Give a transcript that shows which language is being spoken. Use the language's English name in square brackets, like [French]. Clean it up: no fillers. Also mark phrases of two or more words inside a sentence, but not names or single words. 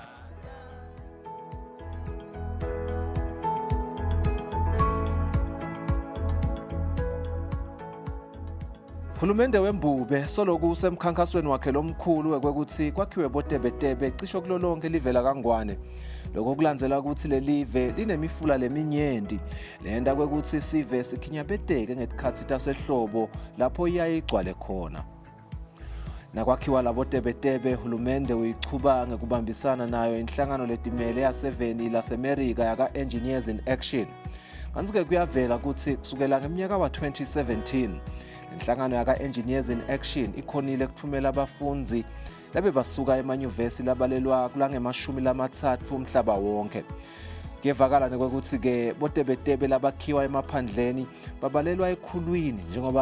[Swati] Hulumende wembube soloku usemkhankasweni wakhe lomkhulu wekuthi kwakhiwe boTebetebe cisho kulolonke livela kangwane lokho kulandzela ukuthi lelive linemifula leminyenti lenda kwekuthi sive sikhinyabedeke ngesikhathi tasehlobo lapho iyaye igcwale khona nakwakhiwa labo Tebetebe hulumende uyichuba ngekubambisana nayo inhlangano letimele yaseveni laseMerika yaka [English] Engineers in Action [Swati] kanti-ke kuyavela ukuthi kusukela ngeminyaka wa-2017 inhlangano yaka [English] Engineers in Action [Swati] ikhonile kuthumela abafunzi labe basuka emanyuvesi labalelwa kulange-30 umhlaba wonke kuyevakala nokuthi ke boTebetebe labakhiwa emaphandleni babalelwa ekhulwini njengoba